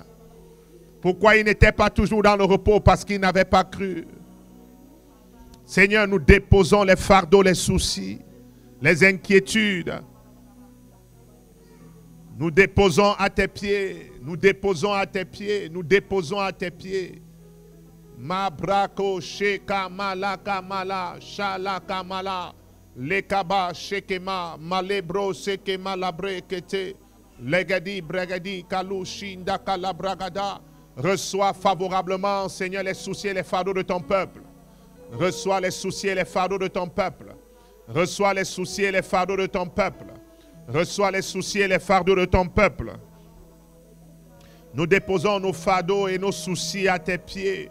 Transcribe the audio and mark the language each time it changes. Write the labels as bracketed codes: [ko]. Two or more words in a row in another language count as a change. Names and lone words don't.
[fr] Pourquoi ils n'étaient pas toujours dans le repos? Parce qu'ils n'avaient pas cru. Seigneur, nous déposons les fardeaux, les soucis, les inquiétudes. Nous déposons à tes pieds. Nous déposons à tes pieds. Nous déposons à tes pieds. Mabrako sheka malaka mala shalaka mala lekaba shekema malebro sekema labre kete legadi bregadi kalushinda kalabragada. Reçois favorablement, Seigneur, les soucis et les fardeaux de ton peuple. Reçois les soucis et les fardeaux de ton peuple. Reçois les soucis et les fardeaux de ton peuple. Reçois les soucis et les fardeaux de ton peuple. Nous déposons nos fardeaux et nos soucis à tes pieds.